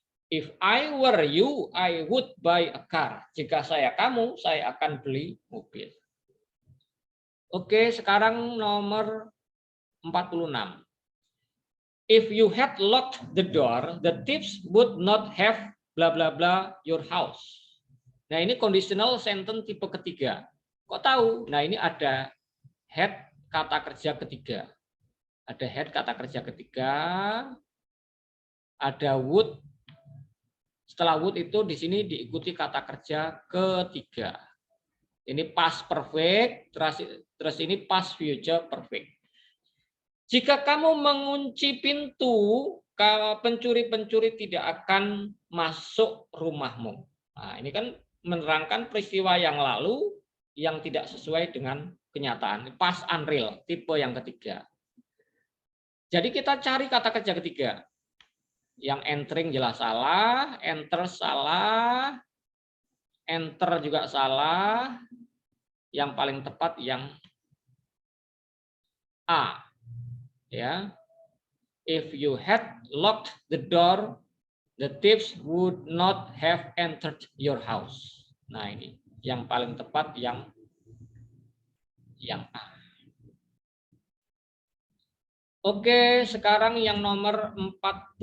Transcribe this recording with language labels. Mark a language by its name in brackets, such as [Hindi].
[English] If I were you, I would buy a car. [Indonesian] Jika saya kamu, saya akan beli mobil. Oke, sekarang nomor 46. [English] If you had locked the door, the thieves would not have bla bla bla your house. [Indonesian] Nah, ini conditional sentence tipe ketiga. Kok tahu? Nah, ini ada had kata kerja ketiga. Ada had kata kerja ketiga. Ada would. Setelah would itu di sini diikuti kata kerja ketiga. Ini past perfect, terus ini past future perfect. Jika kamu mengunci pintu, pencuri-pencuri tidak akan masuk rumahmu. Nah, ini kan menerangkan peristiwa yang lalu yang tidak sesuai dengan kenyataan. Past unreal, tipe yang ketiga. Jadi kita cari kata kerja ketiga. Yang entering jelas salah, enter salah, enter juga salah. Yang paling tepat yang A. Ya. [English] If you had locked the door, the thieves would not have entered your house. [Indonesian] Nah, ini yang paling tepat yang A. Oke, sekarang yang nomor 47.